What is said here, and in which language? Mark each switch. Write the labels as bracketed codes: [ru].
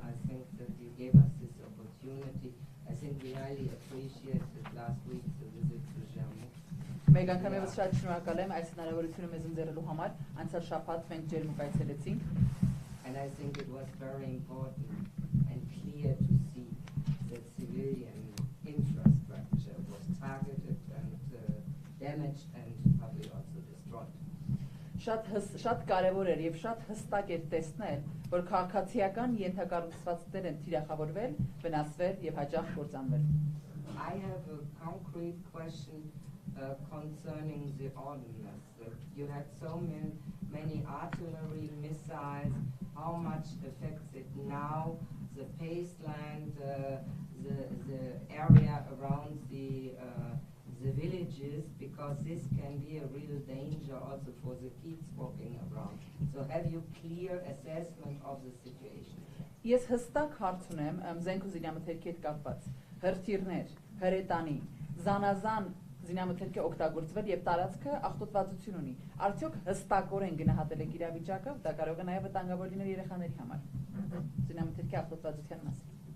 [en] I think that you gave us this opportunity. I think we highly appreciated last week's visit to Jermuk. [hy] Մեկ անգամ եւս շատ շնորհակալ եմ այս հնարավորությունը մեզ ընձեռելու համար։ Անցյալ շաբաթ մենք Ջերմուկ այցելեցինք։ [en] And I think it was very important and clear to see that civilian infrastructure was targeted and damaged and probably also destroyed. [hy] Շատ կարևոր էր եւ շատ հստակ էր տեսնել, որ քաղաքացիական ենթակառուցվածքներ են թիրախավորվել, վնասվել եւ հաջող կործանվել։ [en] I have a concrete question concerning the ordnance. You had so many artillery missiles. How much affects it now? The baseline, the area around the villages, because this can be a real danger also for the kids walking around. So have you clear assessment of the situation? [hy] Ես հստակ հարց ունեմ զենք ու զինամթերքի հետ կապված։ Հրթիռներ, հրետանի, զանազան զինամթերքի օգտագործվել եւ տարածքը աղտոտվածություն ունի։ Արդյոք հստակորեն գնահատել եք իրավիճակը, դա կարող է նաեւ վտանգավոր լինել երեխաների համար։ Զինամթերքի աղտոտվածության մասին։